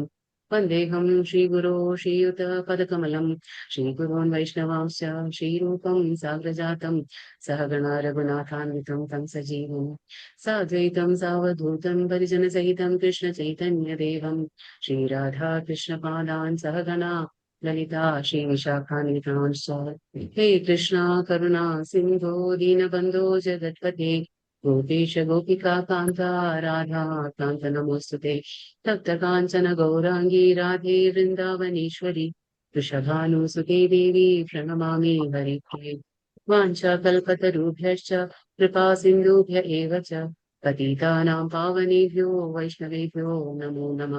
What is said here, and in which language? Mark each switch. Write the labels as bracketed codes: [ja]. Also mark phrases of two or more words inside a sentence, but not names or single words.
[sa] വന്ദേഹം ശ്രീഗുരോ ശ്രീയുത പദകമലം ശ്രീഗുരോൻ വൈഷ്ണവാംശ ശ്രീരൂപം സാഗ്രജാതം സഹഗണ രഘുനാഥാന്വിതം തം സജീവം സാദ്വൈതം സാവധൂതം പരിജനസഹിതം കൃഷ്ണ ചൈതന്യദേവം ശ്രീരാധാ കൃഷ്ണപാദാൻ സഹഗണ ലളിതാ ശ്രീവിശാഖാന്വിതാംശ. ഹേ കൃഷ്ണ കരുണാ സിന്ധോ ദീനബന്ധോ ജഗത്പതേ गोपेश गोपिका कांता राधा कांत नमोस्तुते. तप्त कांचन गौरांगी राधे वृंदावनेश्वरी वृषभानुसुते देवी प्रणमामि हरिप्रिये. वाञ्छाकल्पतरुभ्यश्च कृपा सिन्धुभ्य एव च पतितानां पावनेभ्यो वैष्णवेभ्यो नमो नमः.